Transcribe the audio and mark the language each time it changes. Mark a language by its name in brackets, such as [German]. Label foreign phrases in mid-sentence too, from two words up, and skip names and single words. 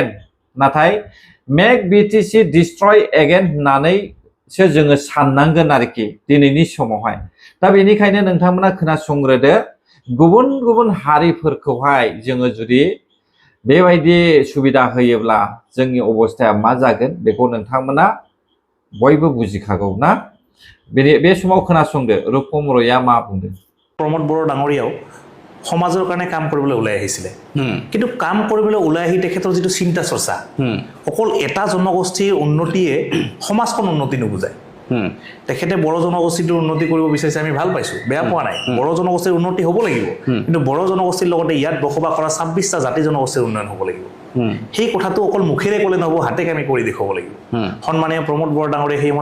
[Bodo] नाथाय [English] make BTC destroy again [Bodo] होननानैसो जोङो साननांगोन आरोखि दिनैनि समावहाय दा बेनिखायनो नोंथांमोना खोनासंग्रोदो गुबुन गुबुन हारिफोरखौहाय जोङो जुदि बेबायदि सुबिदा होयोब्ला जोंनि अबस्थाया मा जागोन बेखौ नोंथांमोना बयबो बुजिखागौ ना बे समाव खोनासंदो रुपम रयआ मा बुंदों [Assamese] प्रमोद बড়ো ডাঙৰীয়াও সমাজৰ কাৰণে কাম কৰিবলৈ ওলাই আহিছিলে কিন্তু কাম কৰিবলৈ ওলাই আহি তেখেতৰ যেটো চিন্তা চৰ্চা অকল এটা জনগোষ্ঠীৰ উন্নতিয়ে সমাজখন উন্নতি নুবুজায় তেখেতে বড় জনগোষ্ঠীৰ উন্নতি কৰিব বিচাৰিছে আমি ভাল পাইছো বেয়া পোৱা নাই বড় জনগোষ্ঠীৰ উন্নতি হ'ব লাগিব কিন্তু বড় জনগোষ্ঠীৰ লগতে ইয়াত বসবাস কৰা 26টা জাতি জনগোষ্ঠীৰ উন্নয়ন হ'ব লাগিব সেই কথাটো অকল মুখেৰে ক'লে নহব হাতে কামে কৰি দেখাব লাগিব সন্মানীয় প্ৰমোদ বড়ো ডাঙৰীয়া সেই মত